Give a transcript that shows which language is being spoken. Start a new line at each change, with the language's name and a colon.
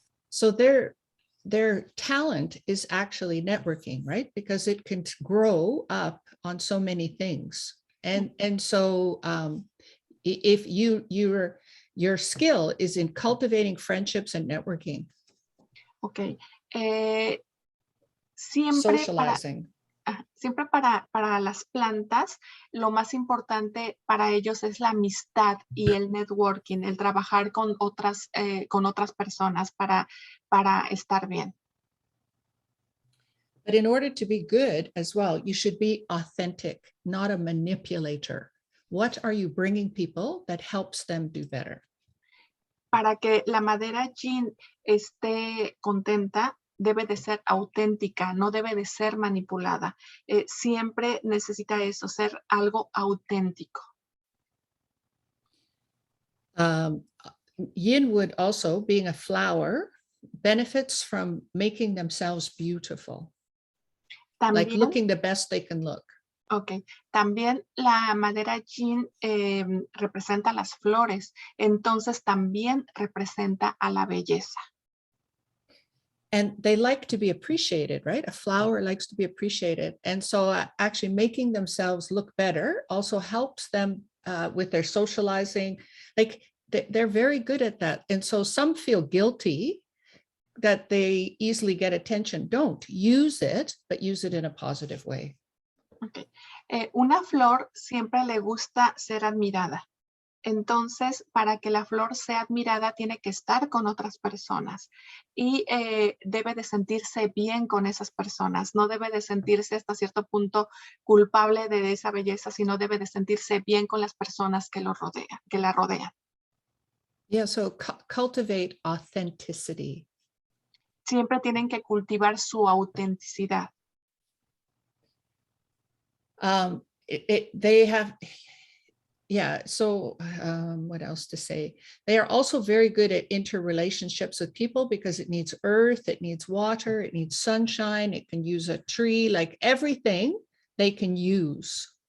English: So their talent is actually networking, right? Because it can grow up on so many things. And so if your skill is in cultivating friendships and networking.
Spanish: Ok. Siempre
English: Socializing.
Spanish: Siempre para las plantas, lo más importante para ellos es la amistad y el networking, el trabajar con otras personas para estar bien.
English: But in order to be good as well, you should be authentic, not a manipulator. What are you bringing people that helps them do better?
Spanish: Para que la madera yin esté contenta, debe de ser auténtica, no debe de ser manipulada. Siempre necesita eso, ser algo auténtico.
English: Yin would also, being a flower, benefits from making themselves beautiful.
Spanish: También,
English: like looking the best they can look.
Spanish: Ok, también la madera yin representa las flores, entonces también representa a la belleza.
English: And they like to be appreciated, right? A flower likes to be appreciated. And so actually making themselves look better also helps them with their socializing. Like they're very good at that. And so some feel guilty that they easily get attention. Don't use it, but use it in a positive way. Okay.
Spanish: Una flor siempre le gusta ser admirada. Entonces, para que la flor sea admirada, tiene que estar con otras personas y debe de sentirse bien con esas personas. No debe de sentirse hasta cierto punto culpable de esa belleza, sino debe de sentirse bien con las personas que la rodean.
English: Yeah, so cultivate authenticity.
Spanish: Siempre tienen que cultivar su autenticidad.
English: They have, yeah, so what else to say? They are also very good at interrelationships with people because it needs earth, it needs water, it needs sunshine, it can use a tree, like everything they can use.